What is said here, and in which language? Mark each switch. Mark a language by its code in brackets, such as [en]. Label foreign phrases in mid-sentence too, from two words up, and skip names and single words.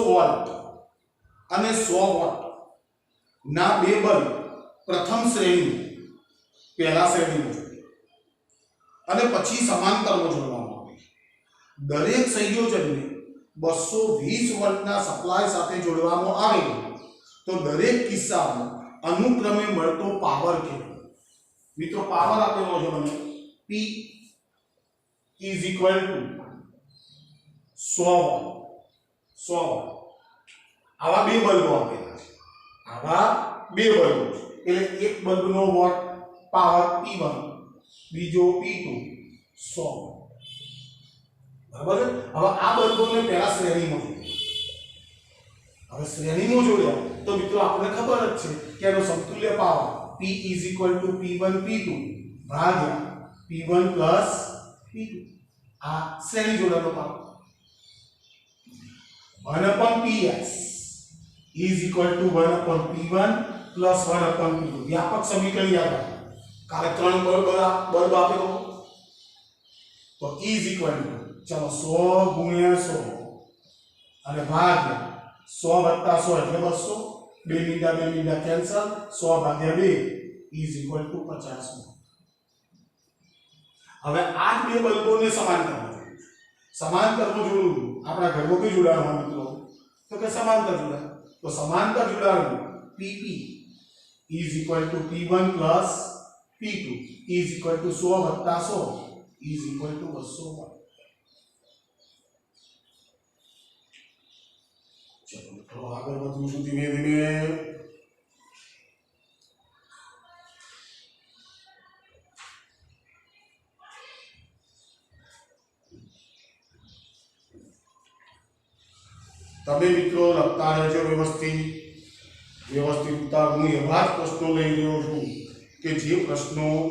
[gu] વોલ્ટ અને 100 વોટ ના બે બલ્બ પ્રથમ શ્રેણી પહેલા શ્રેણીમાં જોઈએ અને પછી સમાંતરમાં જોડવામાં આવે દરેક સંયોજનને 220 વોલ્ટના સપ્લાય સાથે જોડવામાં આવે તો દરેક કિસ્સામાં અનુક્રમે મળતો પાવર કેટલો મિત્રો પાવર આપેલો છે મને [en] P is equal to [gu] 100 વોટ આવા બે બલ્બો આપેલા છે આવા બે બલ્બો છે એટલે એક બલ્બનો વોટ પાવર P1 બીજો P2 100 બરાબર હવે આ બલ્બોને પહેલા શ્રેણીમાં જોડ્યા હવે શ્રેણીમાં જોડ્યા તો મિત્રો આપણને ખબર જ છે કે એનો સમતુલ્ય પાવર [en] P is equal to [gu] P1 P2 ભાગ્યા P1 plus P2 આ શ્રેણી જોડાનો પાવર [en] 1 upon PS is equal to 1 upon P1 plus 1 upon P2 [gu] વ્યાપક સમીકરણ યાદ રાખો કાલે ત્રણ બલ્બ આપેલો તો [en] is equal to [gu] ચલો 100 ગુણ્યા 100 અને ભાગ્યા 100 + 100 એટલે 200 2 મીંડા કેન્સલ 100 ભાગ્યા 2 [en] is equal to [gu] 50 હવે આ બે બલ્બોને સમાંતરમાં જોડવું આપણા ઘરમાં કઈ જોડાણો મિત્રો તો કે સમાંતર જોડાણ તો સમાંતર જોડાણ [en] PP is equal to P1 plus P2 is equal to 100 + 100 is equal to 200 [gu] વોટ [hi] चलो तो आगे बढ़ूं [gu] છું ધીમે ધીમે તમે મિત્રો લખતા રહેજો વ્યવસ્થિત ઉત્તર હું એવા જ પ્રશ્નો લઈ રહ્યો છું કે જે પ્રશ્નો